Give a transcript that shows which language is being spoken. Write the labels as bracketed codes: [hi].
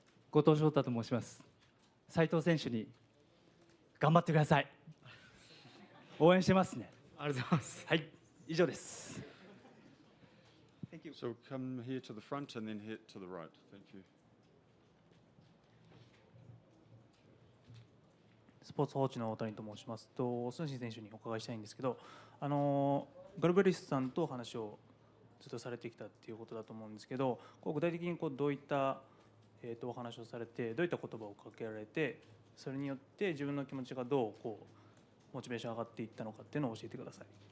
[ja] 後藤翔太と申します。斉藤選手に頑張ってください。応援してますね。ありがとうございます。はい、以上です。 [en] So come here to the front and then here to the right. Thank you. [ja] スポーツ報知の大谷と申します。孫進選手にお伺いしたいんですけど、ガルベリスさんと話をずっとされてきたっていうことだと思うんですけど、具体的にどういったお話をされて、どういった言葉をかけられて、それによって自分の気持ちがどうモチベーション上がっていったのかっていうのを教えてください。